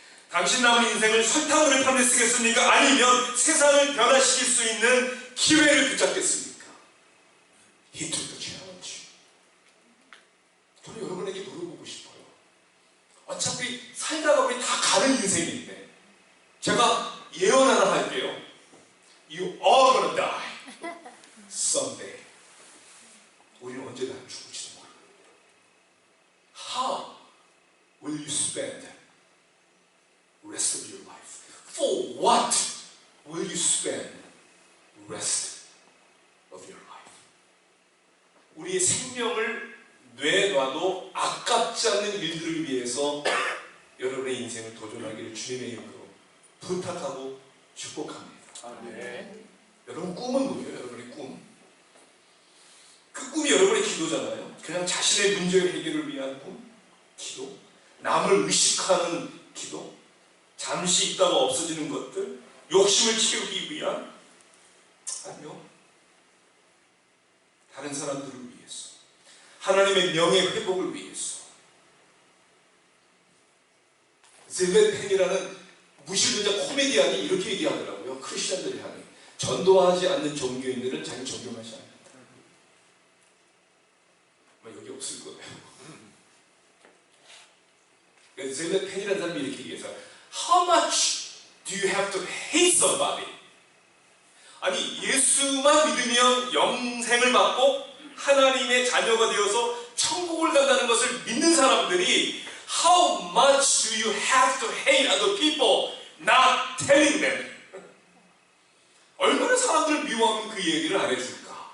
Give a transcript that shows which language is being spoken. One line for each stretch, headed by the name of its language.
Korean: 당신 남은 인생을 설탕물을 파는 데 쓰겠습니까? 아니면 세상을 변화시킬 수 있는 기회를 붙잡겠습니까?
English: He took the challenge.
Korean: 저는 여러분에게 물어보고 싶어요. 어차피 살다가 우리 다 가는 인생인데 제가 예언 하나 할게요.
English: You are gonna die someday.
Korean: 우리는 언제나 죽을지도 모르고.
English: How will you spend rest of your life? For what will you spend rest of your life?
Korean: 우리의 생명을 내놔도 아깝지 않는 일들을 위해서 여러분의 인생을 도전하기를 주님의 이름으로 부탁하고 축복합니다. 아멘. 여러분 꿈은 뭐예요? 여러분의 꿈. 그 꿈이 여러분의 기도잖아요. 그냥 자신의 문제 해결을 위한 꿈, 기도, 남을 의식하는 기도, 잠시 있다가 없어지는 것들, 욕심을 채우기 위한, 아니요, 다른 사람들을 위해서, 하나님의 명예 회복을 위해서. 젤렛펜이라는 무신론자 코미디언이 이렇게 얘기하더라고요. 크리스천들을 향해. 전도하지 않는 종교인들은 자기 존경하지 않는다. 여기 없을 거예요. 젤렛펜이라는 사람이 이렇게 얘기해서
English: How much do you have to hate somebody?
Korean: 아니, 예수만 믿으면 영생을 받고 하나님의 자녀가 되어서 천국을 간다는 것을 믿는 사람들이
English: How much do you have to hate other people not telling them?
Korean: 얼마나 사람들을 미워하면 그 얘기를 안 해줄까?